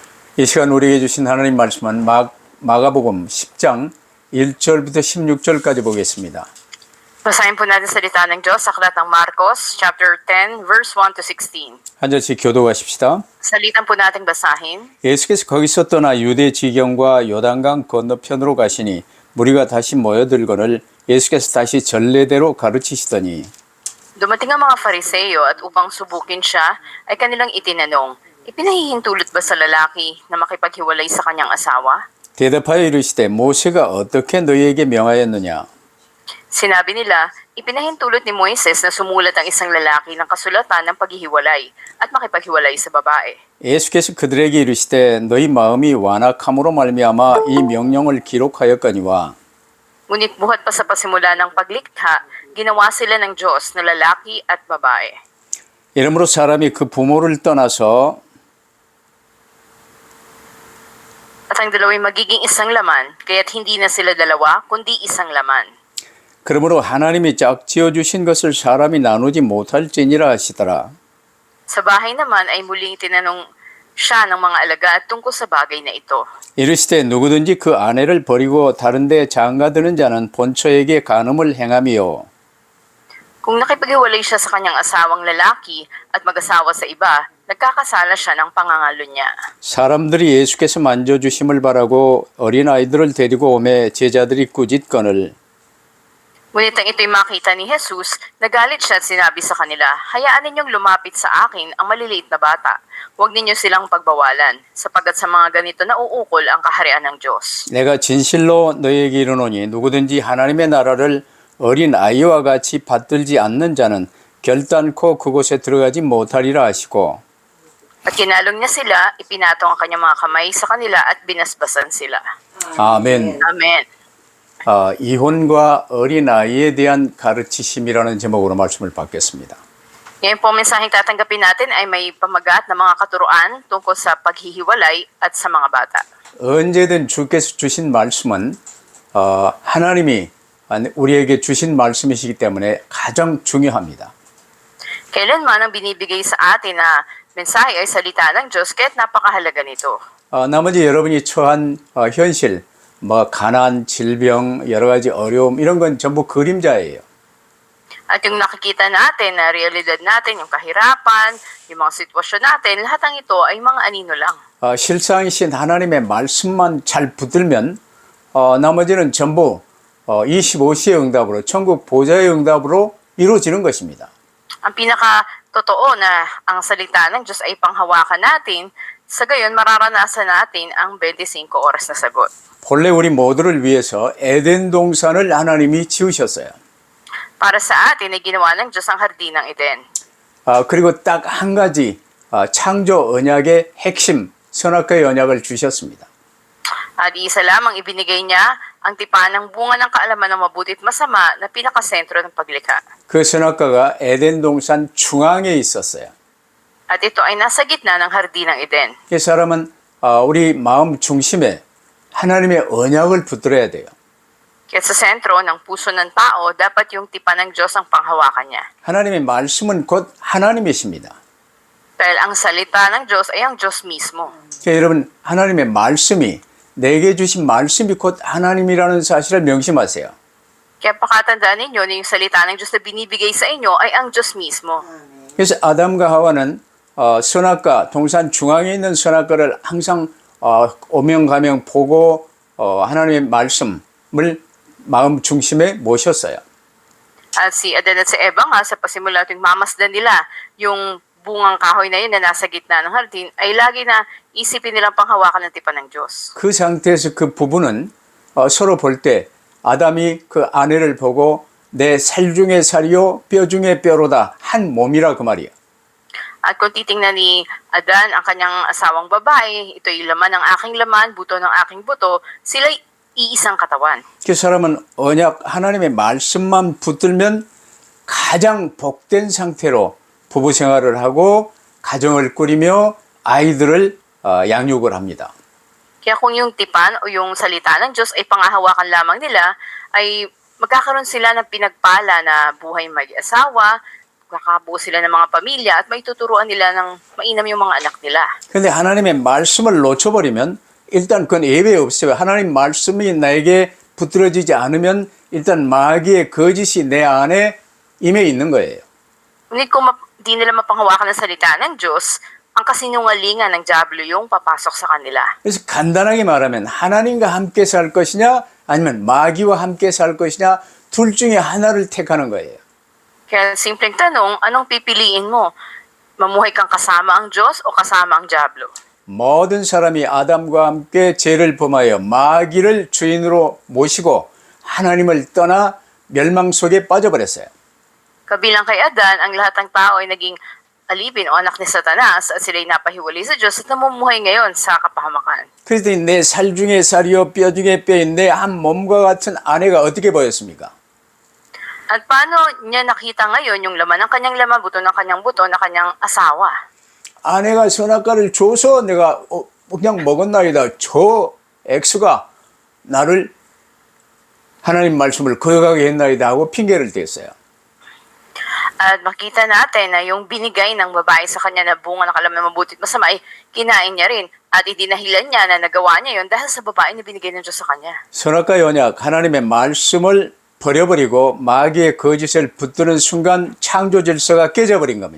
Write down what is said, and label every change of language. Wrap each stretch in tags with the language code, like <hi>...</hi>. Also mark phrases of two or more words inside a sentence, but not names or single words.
<ko>이 시간 우리에게 주신 하나님 말씀은 마가복음 10장 1절부터 16절까지 보겠습니다.</ko> <tl>Basahin po natin salita ng Diyos sa aklat ng Marcos,</tl> <en>chapter 10, verse 1 to 16.</en> <ko>한 절씩 교도하십시다.</ko> <tl>Salitan po nating basahin.</tl> <ko>예수께서 거기서 떠나 유대 지경과 요단강 건너편으로 가시니 무리가 다시 모여들거늘 예수께서 다시 전례대로 가르치시더니</ko> <tl>Dumating ang mga Fariseo at upang subukin siya, ay kanilang itinanong, ipinahihintulot ba sa lalaki na makipaghiwalay sa kanyang asawa?</tl> <ko>대답하여 이르시되 모세가 어떻게 너희에게 명하였느냐?</ko> <tl>Sinabi nila, ipinahintulot ni Moises na sumulat ang isang lalaki ng kasulatan ng paghihiwalay at makipaghiwalay sa babae.</tl> <ko>예수께서 그들에게 이르시되 너희 마음이 완악함으로 말미암아 이 명령을 기록하였거니와</ko> <tl>Ngunit buhat pa sa pasimula ng paglikha, ginawa sila ng Diyos na lalaki at babae.</tl> <ko>이러므로 사람이 그 부모를 떠나서</ko> <tl>At ang dalawa'y magiging isang laman, kaya't hindi na sila dalawa, kundi isang laman.</tl> <ko>그러므로 하나님이 짝지어 주신 것을 사람이 나누지 못할지니라 하시더라.</ko> <tl>Sa bahay naman ay muling tinanong siya ng mga alagad tungkol sa bagay na ito.</tl> <ko>이르시되 누구든지 그 아내를 버리고 다른 데 장가드는 자는 본처에게 간음을 행하미요.</ko> <tl>Kung nakipaghiwalay siya sa kanyang asawang lalaki at mag-asawa sa iba, nagkakasala siya ng pangangalo niya.</tl> <ko>사람들이 예수께서 만져주심을 바라고 어린아이들을 데리고 오매 제자들이 꾸짖거늘</ko> <tl>Ngunit ang ito'y makita ni Jesus, nagalit siya at sinabi sa kanila, hayaan ninyong lumapit sa akin ang maliliit na bata. Huwag ninyo silang pagbawalan, sapagkat sa mga ganito nauukol ang kaharian ng Diyos.</tl> <ko>내가 진실로 너희에게 이르노니 누구든지 하나님의 나라를 어린 아이와 같이 받들지 않는 자는 결단코 그곳에 들어가지 못하리라 하시고</ko> <tl>At kinalong niya sila, ipinatong ang kanyang mga kamay sa kanila at binasbasan sila.</tl> <ko>아멘.</ko> <tl>Amen.</tl> <ko>이혼과 어린아이에 대한 가르치심이라는 제목으로 말씀을 받겠습니다.</ko> <tl>Ngayon po, mensaheng tatanggapin natin ay may pamagat na mga katuruan tungkol sa paghihiwalay at sa mga bata.</tl> <ko>언제든 주께서 주신 말씀은 하나님이 우리에게 주신 말씀이시기 때문에 가장 중요합니다.</ko> <tl>Kailanman ang binibigay sa atin na mensahe ay salita ng Diyos kaya't napakahalaga nito.</tl> <ko>나머지 여러분이 처한 현실, 가난, 질병, 여러 가지 어려움 이런 건 전부 그림자예요.</ko> <tl>At yung nakikita natin, na realidad natin, yung kahirapan, yung mga sitwasyon natin, lahat ng ito ay mga anino lang.</tl> <ko>실상이신 하나님의 말씀만 잘 붙들면 나머지는 전부 25시의 응답으로 천국 보좌의 응답으로 이루어지는 것입니다.</ko> <tl>Ang pinaka-totoo na ang salita ng Diyos ay panghawakan natin, sa gayon mararanasan natin ang 25 oras na sagot.</tl> <ko>본래 우리 모두를 위해서 에덴 동산을 하나님이 지으셨어요.</ko> <tl>Para sa atin ay ginawa ng Diyos ang hardin ng Eden.</tl> <ko>그리고 딱 한 가지 창조 언약의 핵심 선악과의 언약을 주셨습니다.</ko> <tl>At isa lamang ibinigay niya ang tipan ng bunga ng kaalaman ng mabuti at masama na pinakasentro ng paglikha.</tl> <ko>그 선악과가 에덴 동산 중앙에 있었어요.</ko> <tl>At ito ay nasa gitna ng hardin ng Eden.</tl> <ko>이 사람은 우리 마음 중심에 하나님의 언약을 붙들어야 돼요.</ko> <tl>Kaya sa sentro ng puso ng tao, dapat yung tipan ng Diyos ang panghawakan niya.</tl> <ko>하나님의 말씀은 곧 하나님이십니다.</ko> <tl>Dahil ang salita ng Diyos ay ang Diyos mismo.</tl> <ko>그러니까 여러분 하나님의 말씀이 내게 주신 말씀이 곧 하나님이라는 사실을 명심하세요.</ko> <tl>Kaya pakatandaan ninyo na yung salita ng Diyos na binibigay sa inyo ay ang Diyos mismo.</tl> <ko>그래서 아담과 하와는 선악과 동산 중앙에 있는 선악과를 항상 오명가명 보고 하나님의 말씀을 마음 중심에 모셨어요.</ko> <tl>At si Adan at si Eva nga sa pasimula tuwing mamasdan nila yung bungang kahoy na yun na nasa gitna ng hardin ay lagi na isipin nilang panghawakan ng tipan ng Diyos.</tl> <ko>그 상태에서 그 부부는 서로 볼 때 아담이 그 아내를 보고 내 살 중에 살이요 뼈 중에 뼈로다 한 몸이라 그 말이에요.</ko> <tl>At kung titingnan ni Adan ang kanyang asawang babae, ito'y laman ng aking laman, buto ng aking buto, sila'y iisang katawan.</tl> <ko>그 사람은 언약 하나님의 말씀만 붙들면 가장 복된 상태로 부부 생활을 하고 가정을 꾸리며 아이들을 양육을 합니다.</ko> <tl>Kaya kung yung tipan o yung salita ng Diyos ay pangahawakan lamang nila, ay magkakaroon sila ng pinagpala na buhay mag-asawa, Kakabuo sila ng mga pamilya at maituturuan nila ng mainam yung mga anak nila.</tl> <ko>근데 하나님의 말씀을 놓쳐버리면 일단 그건 예외 없어요. 하나님 말씀이 나에게 붙들어지지 않으면 일단 마귀의 거짓이 내 안에 임해 있는 거예요.</ko> <tl>Ngunit kung di nila mapanghawakan ng salita ng Diyos, ang kasinungalingan ng Diablo yung papasok sa kanila.</tl> <ko>그래서 간단하게 말하면 하나님과 함께 살 것이냐 아니면 마귀와 함께 살 것이냐 둘 중에 하나를 택하는 거예요.</ko> <tl>Kaya simpleng tanong, anong pipiliin mo? Mamuhay kang kasama ang Diyos o kasama ang Diablo?</tl> <ko>모든 사람이 아담과 함께 죄를 범하여 마귀를 주인으로 모시고 하나님을 떠나 멸망 속에 빠져버렸어요.</ko> <tl>Kabilang kay Adan, ang lahat ng tao ay naging alipin o anak ni Satanas at sila'y napahiwalay sa Diyos at namumuhay ngayon sa kapahamakan.</tl> <ko>그랬더니 내 살 중에 살이요 뼈 중에 뼈인 내 한 몸과 같은 아내가 어떻게 보였습니까?</ko> <tl>At paano niya nakita ngayon yung laman ng kanyang laman, buto ng kanyang buto, na kanyang asawa?</tl> <ko>아내가 선악과를 줘서 내가 그냥 먹었나이다. 저 X가 나를 하나님 말씀을 거역하게 했나이다 하고 핑계를 댔어요.</ko> <tl>At makita natin na yung binigay ng babae sa kanya na bunga ng kalaman mabuti at masama ay kinain niya rin. At idinahilan niya na nagawa niya yun dahil sa babae na binigay ng Diyos sa kanya.</tl> <ko>선악과 언약 하나님의 말씀을 버려버리고 마귀의 거짓을 붙드는 순간 창조 질서가 깨져버린 겁니다.</ko>